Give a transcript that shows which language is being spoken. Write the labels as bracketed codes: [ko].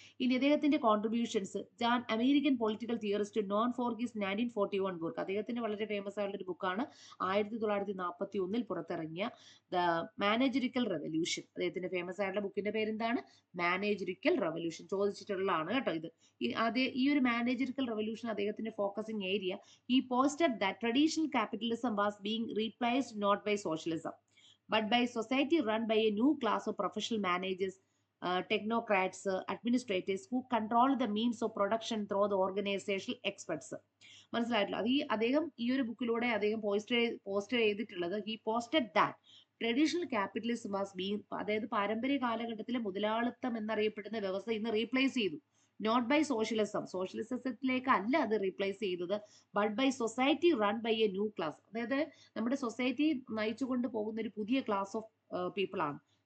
[ml] ഇനി അദ്ദേഹത്തിന്റെ contributions, [en] American political theorist known for his 1941 book. [ml] അദ്ദേഹത്തിന്റെ വളരെ ഫേമസ് ആയിട്ടുള്ള ഒരു ബുക്കാണ് 1941 പുറത്തിറങ്ങിയ ദ മാനേജറിക്കൽ റെവല്യൂഷൻ. അദ്ദേഹത്തിന്റെ ഫേമസ് ആയിട്ടുള്ള ബുക്കിന്റെ പേരെന്താണ്? Managerial revolution. ചോദിച്ചിട്ടുള്ളതാണ് കേട്ടോ ഇത്. ഈ ഒരു മാനേജറിക്കൽ റെവല്യൂഷൻ അദ്ദേഹത്തിന്റെ ഫോക്കസിങ് ഏരിയ, [en] He posted that traditional capitalism was being replaced not by socialism but by society run by a new class of professional managers, technocrats, administrators who control the means of production through the organizational experts. [ml] മനസ്സിലായിട്ടില്ല. അദ്ദേഹം ഈ ഒരു ബുക്കിലൂടെ അദ്ദേഹം post ചെയ്തിട്ടുള്ളത്, [en] he posted that traditional capitalism was being, [ml] അതായത് പാരമ്പര്യ കാലഘട്ടത്തിലെ മുതലാളിത്തം എന്നറിയപ്പെടുന്ന വ്യവസ്ഥ ഇന്ന് റീപ്ലേസ് ചെയ്തു. നോട്ട് ബൈ സോഷ്യലിസം, സോഷ്യലിസത്തിലേക്ക് അല്ല അത് റീപ്ലേസ് ചെയ്തത്, [en] but by society run by a new class, [ml] അതായത് നമ്മുടെ സൊസൈറ്റി നയിച്ചുകൊണ്ട് പോകുന്ന ഒരു പുതിയ ക്ലാസ് ഓഫ് പീപ്പിൾ ആണ്.